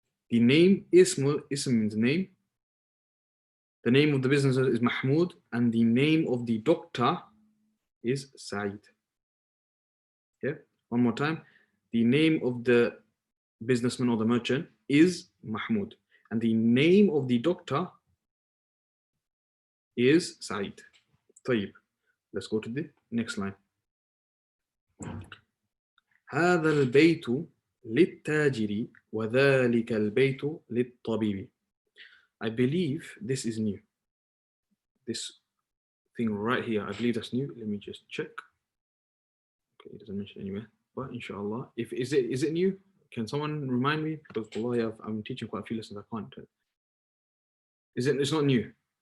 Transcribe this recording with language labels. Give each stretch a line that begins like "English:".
English: The name, ism means name. The name of the businessman is Mahmoud, and the name of the doctor is Saeed. Yeah, one more time. The name of the businessman or the merchant is Mahmoud, and the name of the doctor is Saeed. طيب. Let's go to the next line.
Arabic: هذا البيت للتاجر وذلك البيت للطبيب.
English: I believe this is new. This thing right here, I believe that's new. Let me just check. Okay, it doesn't mention anywhere, but inshallah, is it new? Can someone remind me? Because I'm teaching quite a few lessons. I can't. It's not new.